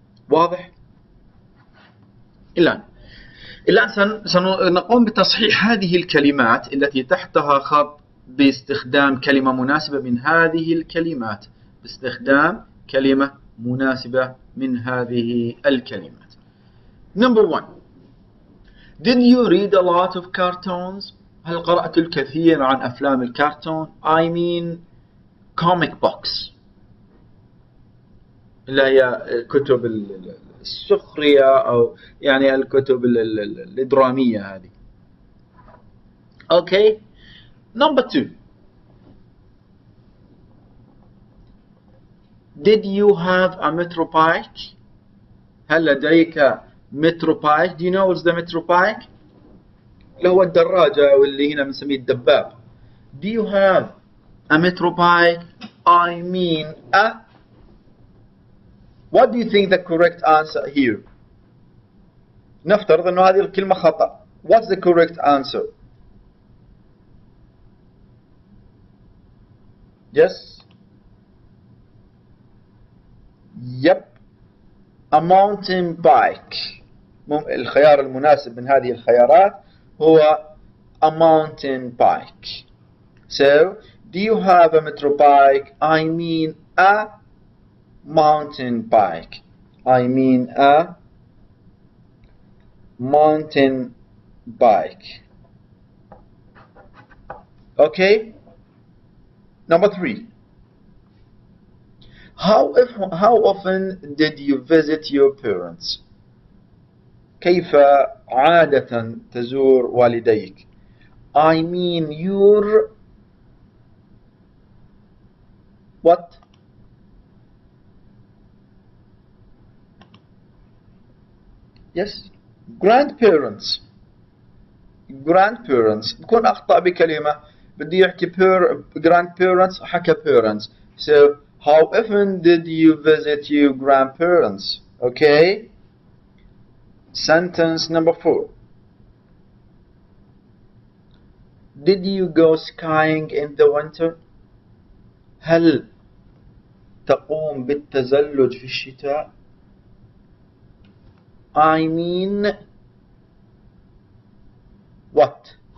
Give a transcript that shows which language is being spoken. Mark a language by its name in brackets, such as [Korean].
[Arabic] واضح؟ الآن سنقوم بتصحيح هذه الكلمات التي تحتها خط باستخدام كلمة مناسبة من هذه الكلمات. باستخدام كلمة مناسبة من هذه الكلمات. [English] Number 1. Did you read a lot of cartoons? [Arabic] هل قرأت الكثير عن أفلام الكرتون؟ [English] I mean comic books [Arabic] اللي هي كتب السخرية أو يعني الكتب الدرامية هذه. [English] Okay. Number 2. Did you have a motorbike? [Arabic] هل لديك motorbike? [English] Do you know what's the motorbike? [Arabic] اللي هو الدراجة واللي هنا بنسميه الدباب. [English] Do you have a motorbike? I mean a. What do you think the correct answer here? [Arabic] نفترض أنه هذه الكلمة خطأ. [English] What's the correct answer? Yes? Yep. a mountain bike. [Arabic] الخيار المناسب من هذه الخيارات هو [English] a mountain bike. So, do you have a motorbike? I mean a mountain bike. I mean a mountain bike. Okay? Number 3. How often did you visit your parents? [Arabic] كيف عادة تزور والديك؟ [English] I mean your what? Yes, grandparents. Grandparents. [Arabic] بكون أخطأ بكلمة بدي يحكي grandparents حكى parents. [English] So how often did you visit your grandparents? Okay. Sentence number 4. Did you go skiing in the winter? [Arabic] هل تقوم بالتزلج في الشتاء؟ [English] I mean what?